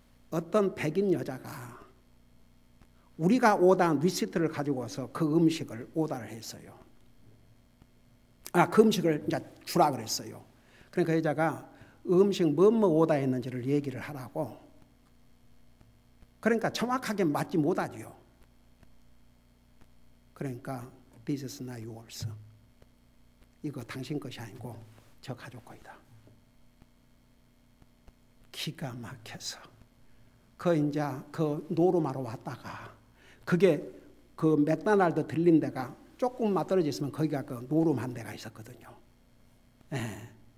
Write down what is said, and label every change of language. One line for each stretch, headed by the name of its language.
Korean: 어떤 백인 여자가 우리가 오다한 리시트를 가지고 와서 그 음식을 오다를 했어요. 그 음식을 이제 주라 그랬어요. 그러니까 그 여자가 음식 뭐 오다했는지를 얘기를 하라고. 그러니까 정확하게 맞지 못하지요. 그러니까
English: This is not yours.
Korean: 이거 당신 것이 아니고 저 가족 거이다. 기가 막혀서 이제 그 노르마로 왔다가 그게 그 맥도날드 들린 데가 조금만 떨어져 있으면 거기가 그 노름한 데가 있었거든요. 예.